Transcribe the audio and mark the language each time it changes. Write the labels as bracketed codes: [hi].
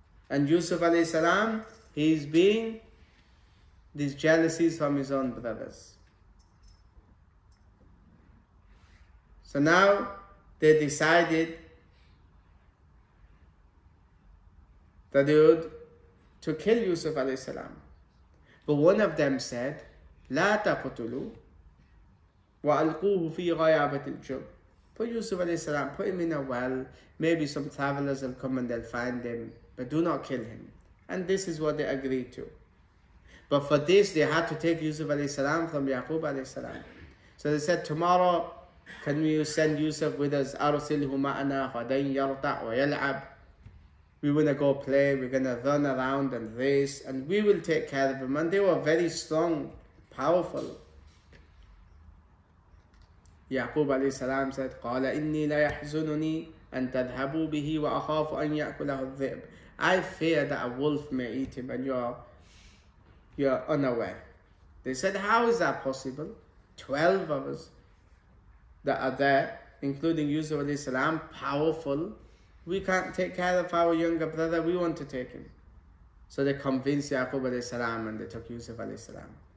[en] And Yusuf alayhi salam, he's being these jealousies from his own brothers. So now they decided that they would to kill Yusuf alayhi salam. But one of them said, [ar] لا تقتلوا وألقوه في غيابة الجب. [en] Put Yusuf alayhi salam, put him in a well. Maybe some travelers will come and they'll find him, but do not kill him. And this is what they agreed to. But for this, they had to take Yusuf alayhi salam from Yaqub alayhi salam. So they said, tomorrow, can you send Yusuf with us? [ar] أرسله معنا غدا يرتع ويلعب. [en] We want to go play, we're going to run around and race, and we will take care of him. And they were very strong, powerful. Yaqub alayhi salam said, [ar] قال إني لا يحزنني أن تذهبوا به وأخاف أن يأكله الذئب. [en] I fear that a wolf may eat him, and you're unaware. They said, how is that possible? 12 of us that are there, including Yusuf alayhi salam, powerful. We can't take care of our younger brother, we want to take him. So they convinced Yaqub alayhi salam and they took Yusuf alayhi salam.